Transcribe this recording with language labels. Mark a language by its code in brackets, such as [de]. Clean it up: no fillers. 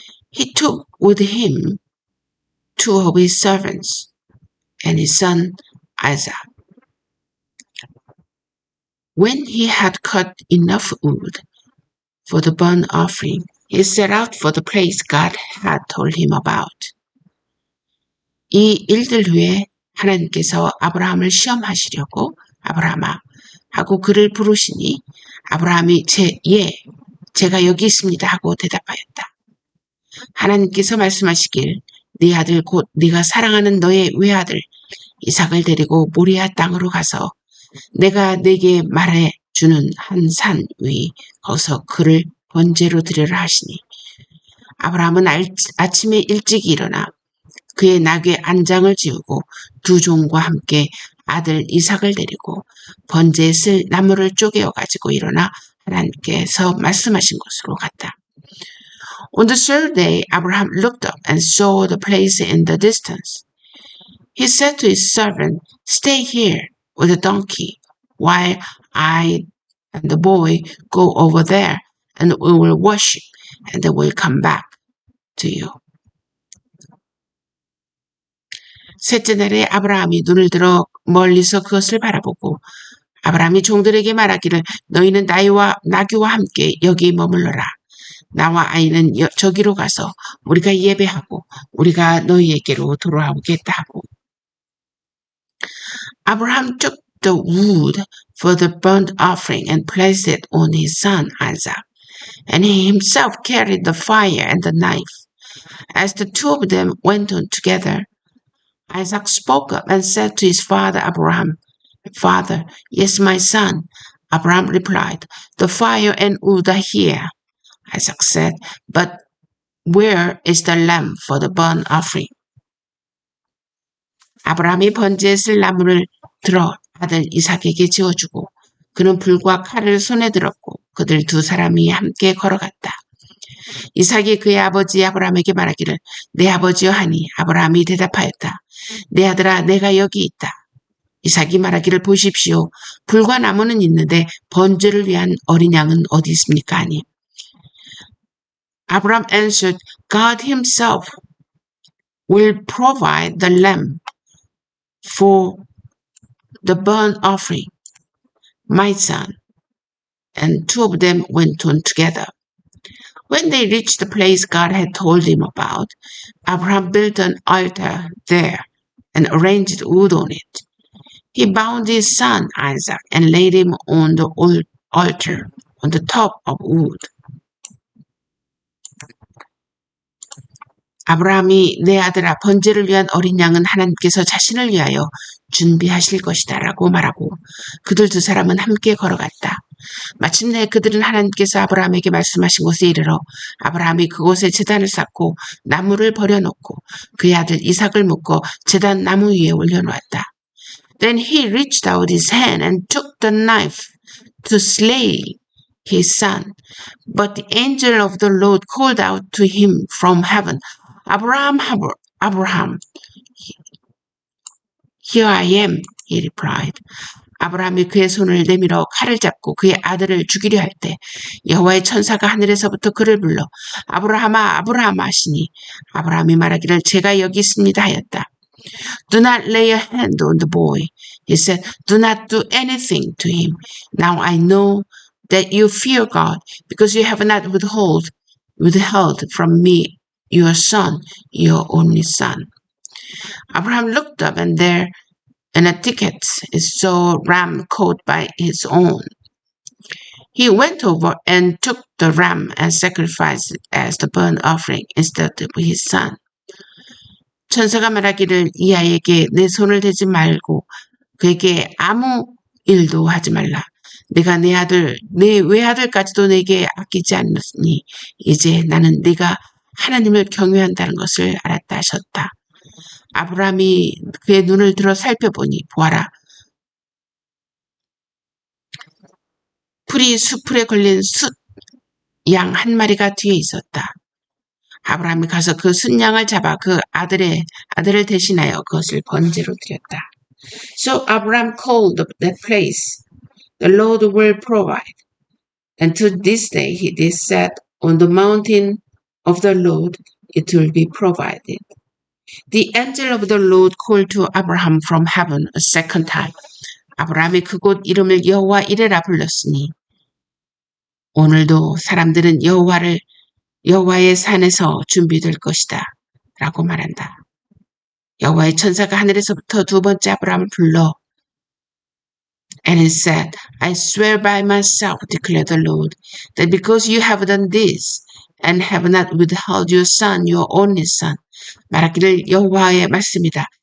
[en] He took with him 2 of his servants and his son Isaac. When he had cut enough wood for the burnt offering, he set out for the place God had told him about. [ko] 이 일들 후에 하나님께서 아브라함을 시험하시려고 아브라함아 하고 그를 부르시니 아브라함이 제가 여기 있습니다 하고 대답하였다. 하나님께서 말씀하시길 네 아들 곧 네가 사랑하는 너의 외아들 이삭을 데리고 모리아 땅으로 가서 내가 네게 말해주는 한 산 위 거기서 그를 번제로 드려라 하시니 아브라함은 아침에 일찍 일어나 그의 나귀 안장을 지우고 2 종과 함께 아들 이삭을 데리고 번제에 쓸 나무를 쪼개어 가지고 일어나 하나님께서 말씀하신 곳으로 갔다. [en] On the third day, Abraham looked up and saw the place in the distance. He said to his servant, stay here with the donkey while I and the boy go over there and we will worship and then we'll come back to you. [ko] 셋째 날에 아브라함이 눈을 들어 멀리서 그것을 바라보고 아브라함이 종들에게 말하기를 너희는 나귀와 함께 여기 머물러라. 나와 아이는 저기로 가서 우리가 예배하고 우리가 너희에게로 돌아오겠다 하고. [en] Abraham took the wood for the burnt offering and placed it on his son Isaac, and he himself carried the fire and the knife. As the 2 of them went on together, Isaac spoke up and said to his father Abraham, Father, yes, my son. Abraham replied, the fire and wood are here. Isaac said, but where is the lamb for the burnt offering? [ko] 아브라함이 번제에 쓸 나무를 들어 아들 이삭에게 지어주고 그는 불과 칼을 손에 들었고 그들 2 사람이 함께 걸어갔다. 이삭이 그의 아버지 아브라함에게 말하기를 내 아버지여 하니 아브라함이 대답하였다. 내 아들아 내가 여기 있다. 이삭이 말하기를 보십시오. 불과 나무는 있는데 번제를 위한 어린 양은 어디 있습니까? 하니 [en] Abraham answered, God himself will provide the lamb for the burnt offering, my son. And 2 of them went on together. When they reached the place God had told him about, Abraham built an altar there and arranged wood on it. He bound his son Isaac and laid him on the altar on the top of wood. [ko] 아브라함이 내 아들아 번제를 위한 어린 양은 하나님께서 자신을 위하여 준비하실 것이다 라고 말하고 그들 2 사람은 함께 걸어갔다. 마침내 그들은 하나님께서 아브라함에게 말씀하신 곳에 이르러 아브라함이 그곳에 제단을 쌓고 나무를 버려놓고 그의 아들 이삭을 묶어 제단 나무 위에 올려놓았다. [en] Then he reached out his hand and took the knife to slay his son. But the angel of the Lord called out to him from heaven, Abraham, Abraham. Here I am, he replied. [ko] 아브라함이 그의 손을 내밀어 칼을 잡고 그의 아들을 죽이려 할 때 여호와의 천사가 하늘에서부터 그를 불러 아브라함아 아브라함아 하시니 아브라함이 말하기를 제가 여기 있습니다 하였다. [en] Do not lay a hand on the boy. He said, do not do anything to him. Now I know that you fear God because you have not withheld from me your son, your only son. Abraham looked up and there in a thicket saw a ram caught by its own. He went over and took the ram and sacrificed it as the burnt offering instead of his son. [ko] 천사가 말하기를 이 아이에게 내 손을 대지 말고 그에게 아무 일도 하지 말라. 내가 내 외아들까지도 내게 아끼지 않았으니 이제 나는 네가 하나님을 경외한다는 것을 알았다 하셨다. 아브라함이 그의 눈을 들어 살펴보니 보아라. 풀이 수풀에 걸린 양 한 마리가 뒤에 있었다. 아브라함이 가서 그 순양을 잡아 그 아들을 대신하여 그것을 번제로 드렸다. [en] So Abraham called that place, the Lord will provide. And to this day he did said, on the mountain of the Lord it will be provided. The angel of the Lord called to Abraham from heaven a second time. [ko] 아브라함이 그곳 이름을 여호와 이레라 불렀으니 오늘도 사람들은 여호와의 산에서 준비될 것이다 라고 말한다. 여호와의 천사가 하늘에서부터 두 번째 아브라함을 불러 [en] And he said, I swear by myself, declared the Lord, that because you have done this and have not withheld your son, your only son, [ko] 말하기를 여호와의 말씀이다.